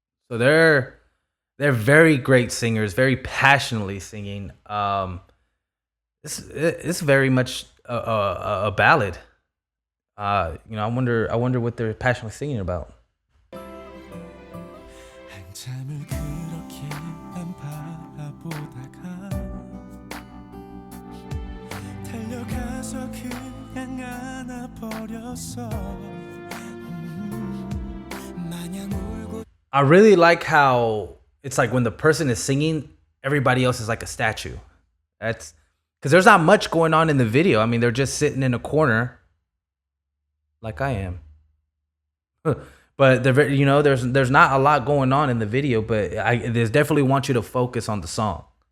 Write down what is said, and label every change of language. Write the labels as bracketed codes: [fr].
[en] So they're very great singers, very passionately singing. It's very much a ballad. I wonder what they're passionately singing about. [ko] 한참을 그렇게 난 바라보다가 달려가서 그냥 안아버렸어 마냥 울고. [en] I really like how it's like when the person is singing, everybody else is like a statue. That's because there's not much going on in the video. I mean, they're just sitting in a corner like I am. But there's not a lot going on in the video, but there's definitely want you to focus on the song.